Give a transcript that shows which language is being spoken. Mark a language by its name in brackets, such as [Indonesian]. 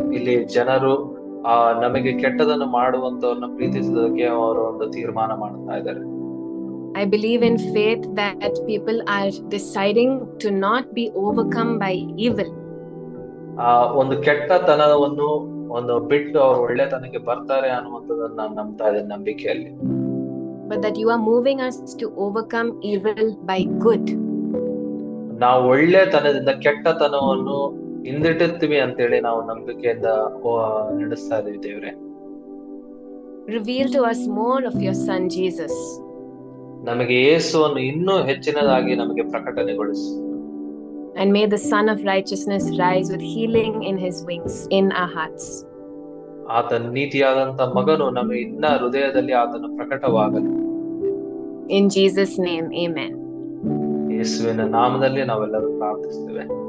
[Kannada] ಇಲ್ಲಿ ಜನರು ನಮಗೆ ಕೆಟ್ಟದನ್ನು ಮಾಡುವಂತವ್ರನ್ನ ಪ್ರೀತಿಸೋದಕ್ಕೆ ಅವರು ಒಂದು ತೀರ್ಮಾನ ಮಾಡ್ತಾ ಇದ್ದಾರೆ. [English] I believe in faith that people are deciding to not be overcome by evil. [Kannada] ಒಂದು ಕೆಟ್ಟತನವನ್ನು ಒಂದು ಬಿಟ್ಟು ಅವ್ರು ಒಳ್ಳೆತನಕ್ಕೆ ಬರ್ತಾರೆ ಅನ್ನುವಂಥದ್ದನ್ನ ನಾನು ನಂಬ್ತಾ ಇದ್ದೇನೆ ನಂಬಿಕೆಯಲ್ಲಿ. [English] But that you are moving us to overcome evil by good. [Kannada] ನಾವು ಒಳ್ಳೆತನದಿಂದ ಕೆಟ್ಟತನವನ್ನು ಹಿಂದಿಟ್ಟುತ್ತೀವಿ ಅಂತೇಳಿ ನಾವು ನಂಬಿಕೆಯಿಂದ ನಡೆಸ್ತಾ ಇದೀವಿ ದೇವ್ರೆ. [English] Reveal to us more of your son Jesus. [Kannada] ನಮಗೆ ಯೇಸುವನ್ನು ಇನ್ನೂ ಹೆಚ್ಚಿನದಾಗಿ ನಮಗೆ ಪ್ರಕಟಣೆಗೊಳಿಸು. [English] And may the Son of Righteousness rise with healing in his wings in our hearts. [Kannada] ಆತನ ನೀತಿಯಾದಂತ ಮಗನು ನಮ್ಮ ಇನ್ನ ಹೃದಯದಲ್ಲಿ ಆತನ ಪ್ರಕಟವಾಗಲಿ. [English] In Jesus' name, amen. [Kannada] ಯೇಸುವಿನ ನಾಮದಲ್ಲಿ ನಾವೆಲ್ಲರೂ ಪ್ರಾರ್ಥಿಸ್ತೇವೆ.